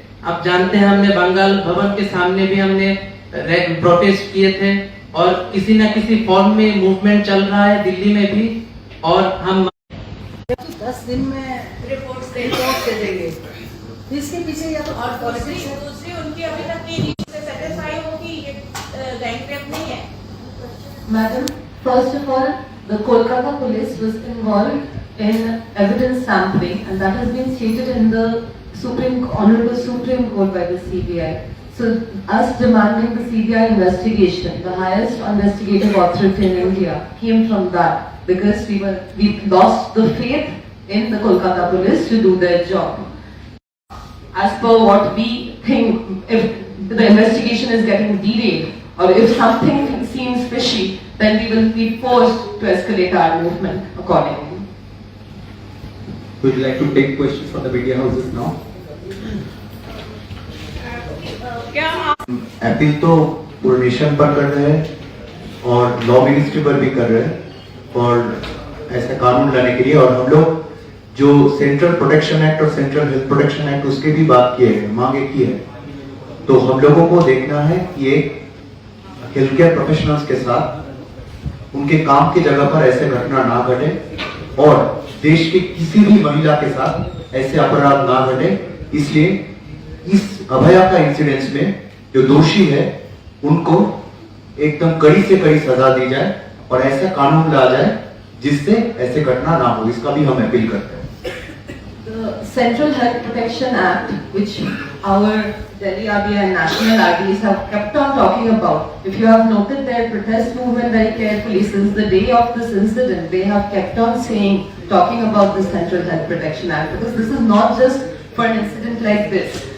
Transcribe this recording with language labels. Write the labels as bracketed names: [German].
[Hindi] आप जानते हैं हमने बंगाल भवन के सामने भी हमने प्रोटेस्ट किए थे, और किसी न किसी फॉर्म में मूवमेंट चल रहा है दिल्ली में भी। और हम 10 दिन में रिपोर्ट दे देंगे, इसके पीछे या तो और पॉलिटिक्स है। दूसरी उनकी अभी तक की नीड से सेटिस्फाई हो कि ये रैंक रेप नहीं है। [English] Madam, first of all, the Kolkata police was involved in evidence sampling, and that has been stated in the Honorable Supreme Court by the CPI. So, us demanding the CPI investigation, the highest investigative authority in India, came from that, because we lost the faith in the Kolkata police to do their job. As per what we think, if the investigation is getting derailed, or if something seems fishy, then we will be forced to escalate our movement accordingly. Would you like to take questions from the media houses now? [Hindi] Appeal तो पूरे nation पर कर रहे हैं और law ministry पर भी कर रहे हैं और ऐसा कानून लाने के लिए। और हम लोग जो सेंट्रल प्रोटेक्शन एक्ट और सेंट्रल हेल्थ प्रोटेक्शन एक्ट उसके भी बात किए हैं, मांगे की है। तो हम लोगों को देखना है कि एक हेल्थ केयर प्रोफेशनल्स के साथ उनके काम की जगह पर ऐसे घटना ना घटे, और देश की किसी भी महिला के साथ ऐसे अपराध ना घटे। इसलिए इस अभया का इंसिडेंस में जो दोषी है उनको एकदम कड़ी से कड़ी सजा दी जाए और ऐसा कानून ला जाए जिससे ऐसे घटना ना हो। इसका भी हम अपील करते हैं। [English] The Central Health Protection Act, which our Delhi RDA and national RDAs have kept on talking about. If you have noted their protest movement very carefully since the day of this incident, they have kept on talking about the Central Health Protection Act, because this is not just for an incident like this.